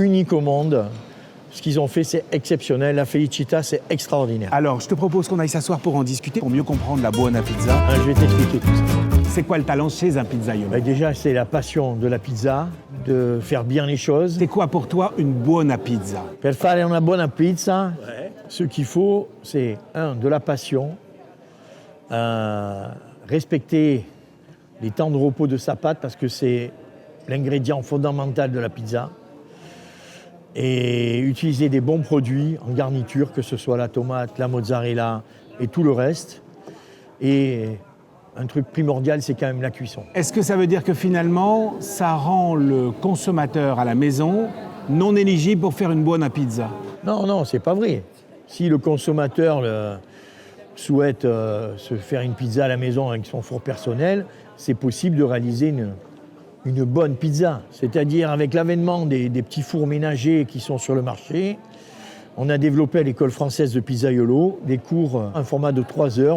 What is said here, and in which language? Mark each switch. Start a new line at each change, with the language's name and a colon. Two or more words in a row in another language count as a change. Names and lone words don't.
French: unique au monde. Ce qu'ils ont fait, c'est exceptionnel. La Felicita, c'est extraordinaire. Alors, je te propose qu'on aille s'asseoir pour en discuter, pour mieux comprendre la
Italian: buona pizza.
French: Je vais t'expliquer tout ça. C'est quoi le talent chez un pizzaiolo? Déjà, c'est la passion de la pizza, de faire bien les choses. C'est quoi pour toi une
Italian: buona pizza? Per fare una buona pizza,
French: ce qu'il faut, c'est de la passion, respecter les temps de repos de sa pâte parce que c'est l'ingrédient fondamental de la pizza. Et utiliser des bons produits en garniture, que ce soit la tomate, la mozzarella et tout le reste. Et un truc primordial, c'est quand même la cuisson. Est-ce que ça veut dire que finalement, ça rend le consommateur à la maison non éligible pour faire une
Italian: buona pizza?
French: Non, c'est pas vrai. Si le consommateur souhaite se faire une pizza à la maison avec son four personnel, c'est possible de réaliser une bonne pizza. C'est-à-dire avec l'avènement des petits fours ménagers qui sont sur le marché, on a développé à l'école française de pizzaiolo des cours, un format de 3 heures.